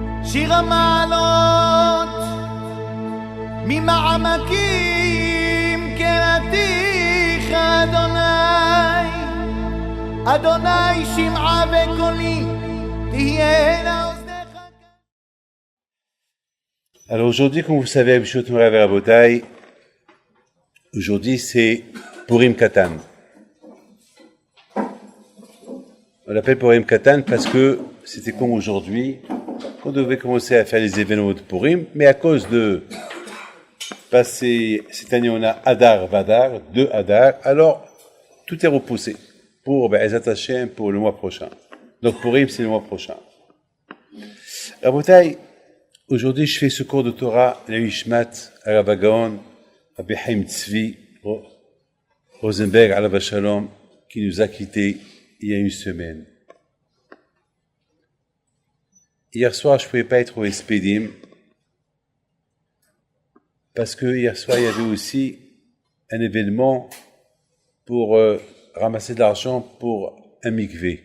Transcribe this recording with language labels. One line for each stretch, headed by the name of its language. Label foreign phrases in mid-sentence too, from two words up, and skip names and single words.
Hebrew: שיר המעלות ממעמקים קראתיך אדוני אדוני שמעה וקולי תהיינה אוזניך.
French: Alors aujourd'hui, comme vous savez, aujourd'hui c'est Purim Katan. On l'appelle Purim Katan parce que c'était comme aujourd'hui, qu'on devait commencer à faire les événements de Purim, mais à cause de passer, cette année on a Adar, Vadar, 2 Adar, alors tout est repoussé pour
Hebrew: עזרת השם
French: pour le mois prochain. Donc Purim c'est le mois prochain. Rabotai, aujourd'hui je fais ce cours de Torah, la Ishmat,
Hebrew: הרב הגאון,
French: Rabbi Chaim Tzvi, Rosenberg,
Hebrew: עליו השלום,
French: qui nous a quittés il y a une semaine. Hier soir, je ne pouvais pas être au Espedim, parce que hier soir, il y avait aussi un événement pour ramasser de l'argent pour un mikvé.